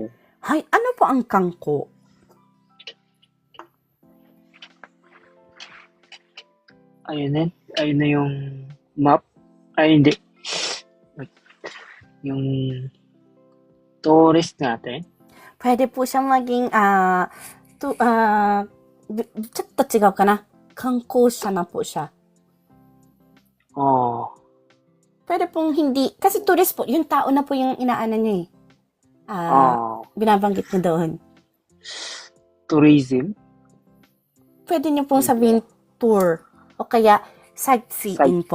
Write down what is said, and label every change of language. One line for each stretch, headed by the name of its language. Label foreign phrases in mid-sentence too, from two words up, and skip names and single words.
Filipino: Hi. Ano po ang kanko? Ayun na yung map. Ay, hindi. Yung tourist natin. Pwede po siyang maging,
Japanese: ちょっと違うかな.
Filipino: 観光者な po siya. Pwede pong hindi, kasi tourist po, yung tao na po yung inaana niya binabanggit niya doon. Tourism? Pwede niyo pong sabihin tour. O kaya, sightseeing po.